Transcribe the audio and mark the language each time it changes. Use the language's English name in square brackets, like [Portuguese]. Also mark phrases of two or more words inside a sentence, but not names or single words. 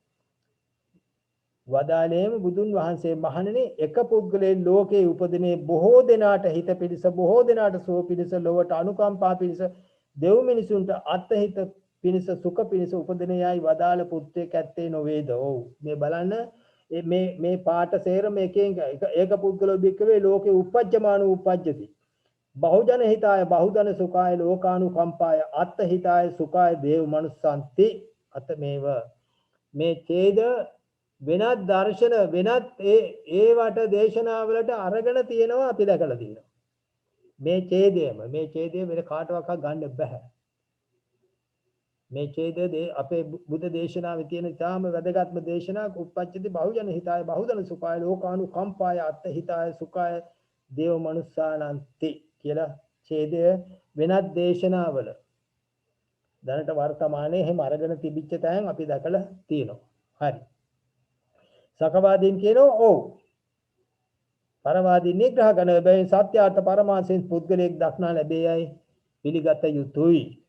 [Sinhala] වදාළේම බුදුන් වහන්සේ මහණෙනි එක පුද්ගලයන් ලෝකේ උපදිනේ බොහෝ දෙනාට හිත පිණිස බොහෝ දෙනාට සුව පිණිස ලොවට අනුකම්පා පිණිස දෙව් මිනිසුන්ට අත්හිත පිණිස සුඛ පිණිස උපදිනේයයි වදාළ පුත්‍රයෙක් ඇත්තේ නොවේද? ඔව් මේ බලන්න මේ පාට සේරම එකෙන් [Pali] ඒක පුද්ගලෝ බික්කවේ ලෝකේ උපජ්ජමාන උපජ්ජති. බහුජන හිතාය බහුජන සුඛාය ලෝකානුකම්පාය අත්හිතාය සුඛාය දේව මනුස්සන්ති අතමේව. [Sinhala] මේ ඡේද වෙනත් දර්ශන වෙනත් ඒවට දේශනාවලට අරගෙන තියෙනවා අපි දැකලා තියෙනවා. මේ ඡේදය වෙන කාටවත් ගන්න බෑ. මේ ඡේදයේ අපේ බුද්ධ දේශනාවේ තියෙන ඊටාම වැදගත්ම දේශනාවක් [Pali] උප්පච්චති බහුජන හිතාය බහුජන සුඛාය ලෝකානුකම්පාය අත්හිතාය සුඛාය දේව මනුස්සානන්ති [Sinhala] කියලා ඡේදය වෙනත් දේශනාවල දැනට වර්තමානයේ එහෙම අරගෙන තිබිච්ච තැන් අපි දැකලා තියෙනවා. හරි. සකවාදීන් කියනවා ඔව්. පරවාදීන් නිග්‍රහ කරන බැවින් සත්‍යාර්ථ පරමාංශයෙන් පුද්ගලයෙක් දක්නා ලැබේයයි පිළිගත යුතුයි.